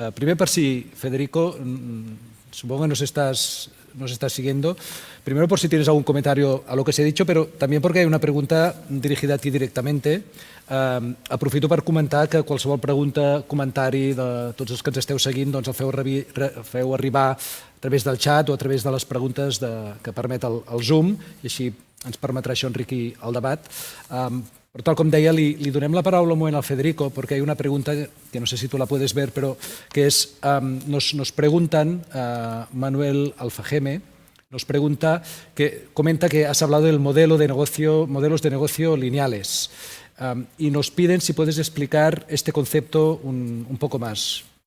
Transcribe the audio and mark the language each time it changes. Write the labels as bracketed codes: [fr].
[ca] Primer per si, [es] Federico, supongo que nos estás siguiendo. Primero por si tienes algún comentario a lo que se ha dicho, pero también porque hay una pregunta dirigida a ti directamente. [ca] Aprofito per comentar que qualsevol pregunta, comentari de tots els que ens esteu seguint, doncs el feu arribar a través del xat o a través de les preguntes que permet el Zoom, i així ens permetrà això enriquir el debat. Però tal com deia, li donem la paraula un moment al Federico, [es] porque hay una pregunta que no sé si tú la puedes ver, pero que es, nos preguntan, Manuel Alfajeme, nos comenta que has hablado del modelos de negocio lineales, y nos piden si puedes explicar este concepto un poco más.